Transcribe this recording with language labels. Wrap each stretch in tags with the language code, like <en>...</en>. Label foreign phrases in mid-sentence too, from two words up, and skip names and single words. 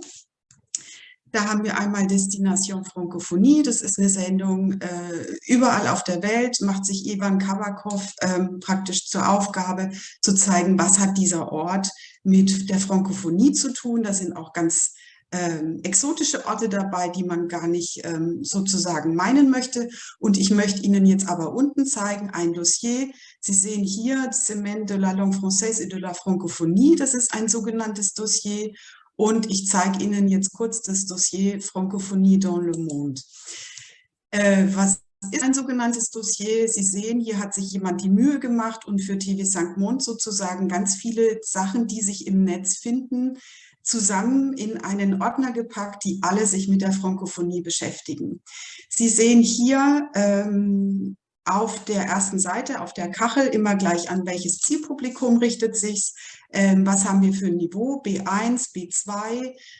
<de>Da haben wir einmal Destination Frankophonie, das ist eine Sendung überall auf der Welt, macht sich Ivan Kabakov praktisch zur Aufgabe zu zeigen, was hat dieser Ort mit der Frankophonie zu tun. Da sind auch ganz exotische Orte dabei, die man gar nicht sozusagen meinen möchte. Und ich möchte Ihnen jetzt aber unten zeigen, ein Dossier. Sie sehen hier Semaine de la langue française et de la francophonie, das ist ein sogenanntes Dossier. Und ich zeige Ihnen jetzt kurz das Dossier Francophonie dans le monde. Was ist ein sogenanntes Dossier? Sie sehen, hier hat sich jemand die Mühe gemacht und für TV5Monde sozusagen ganz viele Sachen, die sich im Netz finden, zusammen in einen Ordner gepackt, die alle sich mit der Frankophonie beschäftigen. Sie sehen hier auf der ersten Seite, auf der Kachel, immer gleich an welches Zielpublikum richtet sich, was haben wir für ein Niveau, B1, B2.</de>